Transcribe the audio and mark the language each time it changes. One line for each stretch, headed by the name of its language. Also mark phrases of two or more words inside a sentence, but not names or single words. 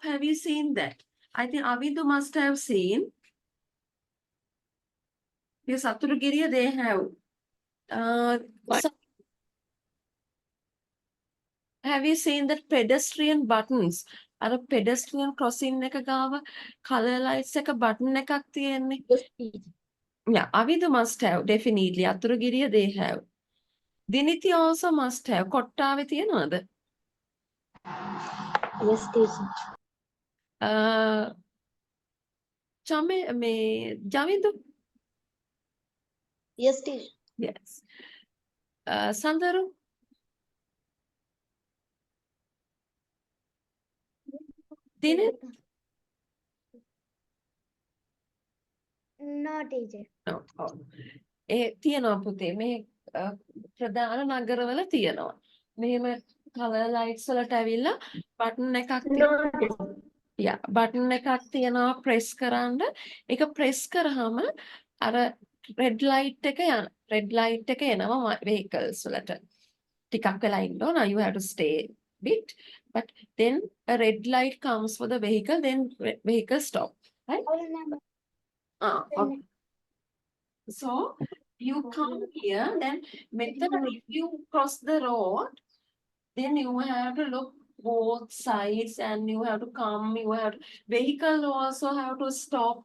English: Have you seen that? I think Avidu must have seen. Because Saturugiriya, they have. Have you seen that pedestrian buttons?
Sinhala: අර
English: pedestrian crossing
Sinhala: එක ගාව
English: color lights
Sinhala: එක button එකක් තියෙන්නේ.
English: Yes, teacher. Yeah, Avidu must have, definitely. Aturugiriya, they have. Diniti also must have.
Sinhala: කොට්ටාවේ තියනවද?
English: Yes, teacher. Javindu? Yes, teacher. Yes. Sandharu? Dinit? No, teacher. No.
Sinhala: Oh. තියනවා පුතේ. මේ ප්‍රධාන නගරවල තියනවා. මෙහෙම
English: color lights
Sinhala: වලට ඇවිල්ලා button එකක්
English: No, teacher. yeah,
Sinhala: button එකක් තියනවා press කරන්න. ඒක press කරාම අර
English: red light
Sinhala: එක යන
English: red light
Sinhala: එක එනවා vehicles වලට. ටිකක් වෙලා ඉන්න ඕන.
English: You have to stay bit, but then a red light comes for the vehicle, then vehicle stop, right? Okay. So you come here, then method if you cross the road, then you have to look both sides and you have to come, you have to, vehicle also have to stop.